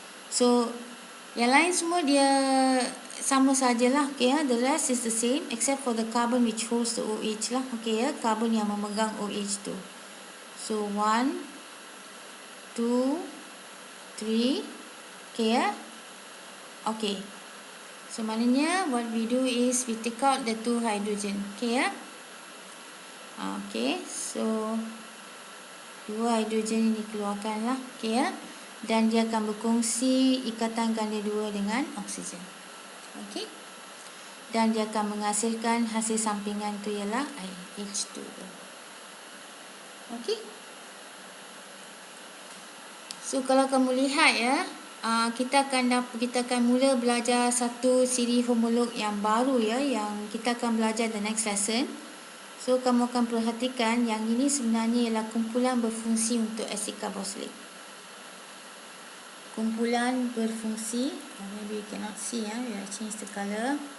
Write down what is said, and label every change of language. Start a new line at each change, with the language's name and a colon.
Malay: So yang lain semua dia sama sajalah. Okay ya.
English: The rest is the same except for the carbon which holds the OH lah.
Malay: Okay ya. Karbon yang memegang OH tu. So 1, 2, 3. Okay ya. Okay.
English: So maknanya what we do is we take out the 2 hydrogen. Okay ya. Okay.
Malay: So 2 hidrogen ini keluarkan lah. Okay ya. Dan dia akan berkongsi ikatan ganda 2 dengan oksigen. Okay. Dan dia akan menghasilkan hasil sampingan tu ialah H2O. Okay. So kalau kamu lihat ya, kita akan mula belajar satu siri homolog yang baru ya, yang kita akan belajar
English: the next lesson.
Malay: So kamu akan perhatikan yang ini sebenarnya ialah kumpulan berfungsi untuk asid karboksilik. Kumpulan berfungsi,
English: maybe you cannot see ya, we will change the color.